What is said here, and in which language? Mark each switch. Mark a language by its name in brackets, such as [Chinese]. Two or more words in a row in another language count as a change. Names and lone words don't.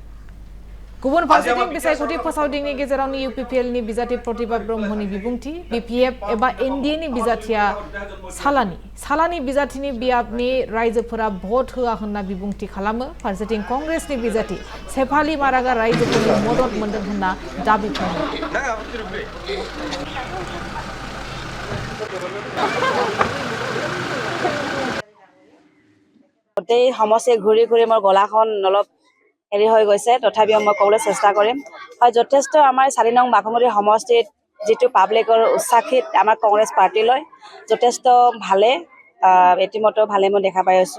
[Bodo] गुबुन फारसेथिं बिसायख'थि फोसावदिंनि गेजेरावनो इउपिपिएलनि बिजाथि प्रतिभा ब्रह्मनि बिबुंथि बिपिएफ एबा एनडिएनि बिजाथिया सालानि बिजाथिनि बियाबनि रायजोफोरा भट होआ होनना बिबुंथि खालामो। फारसेथिं कंग्रेसनि बिजाथि शेफाली मारागा रायजोफोरनि मदद मोनदों होनना दाबि खालामो। [Assamese] গোটেই সমষ্টি ঘূৰি ঘূৰি মোৰ গলাখন অলপ হেৰি হৈ গৈছে, তথাপিও মই ক'বলৈ চেষ্টা কৰিম। হয়, যথেষ্ট আমাৰ 4 নং বাঘমুৰি সমষ্টিত যিটো পাব্লিকৰ উৎসাহিত আমাৰ কংগ্ৰেছ পাৰ্টিলৈ যথেষ্ট ভালে এটিমতো ভালে মই দেখা পাই আছোঁ।